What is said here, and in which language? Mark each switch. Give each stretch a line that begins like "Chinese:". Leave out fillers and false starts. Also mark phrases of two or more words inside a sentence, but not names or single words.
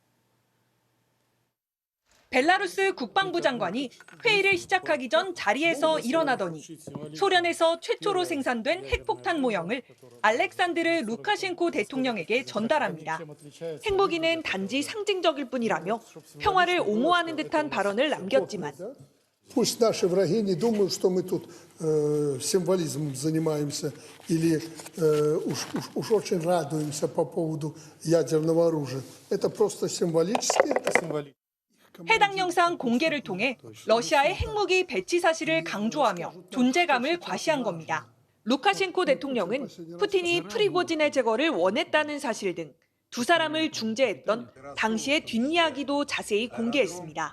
Korean: 벨라루스 국방부 장관이 회의를 시작하기 전 자리에서 일어나더니 소련에서 최초로 생산된 핵폭탄 모형을 알렉산드르 루카셴코 대통령에게 전달합니다. 핵무기는 단지 상징적일 뿐이라며 평화를 옹호하는 듯한 발언을 남겼지만
Russian: Пусть наши враги не думают, что мы тут символизмом занимаемся или уж очень радуемся по поводу ядерного оружия. Это просто символически.
Korean: 해당 영상 공개를 통해 러시아의 핵무기 배치 사실을 강조하며 존재감을 과시한 겁니다. 루카셴코 대통령은 푸틴이 프리고진의 제거를 원했다는 사실 등 두 사람을 중재했던 당시의 뒷이야기도 자세히 공개했습니다.